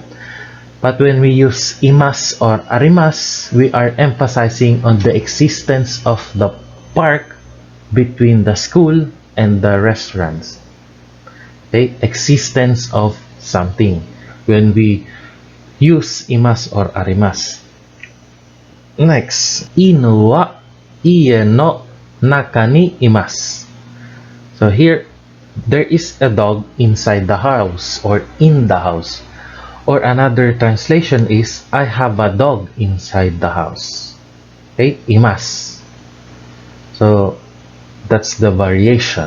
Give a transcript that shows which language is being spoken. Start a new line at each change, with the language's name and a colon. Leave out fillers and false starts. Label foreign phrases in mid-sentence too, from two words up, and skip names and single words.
English: But when we use Imas or Arimas, we are emphasizing on the existence of the park between the school and the restaurants. Okay, existence of something when we use Imas or Arimas. Next,
Japanese: 犬は家の中にいます.
English: So here, there is a dog inside the house or in the house. Or another translation is, I have a dog inside the house. Okay, imasu. So that's the variation.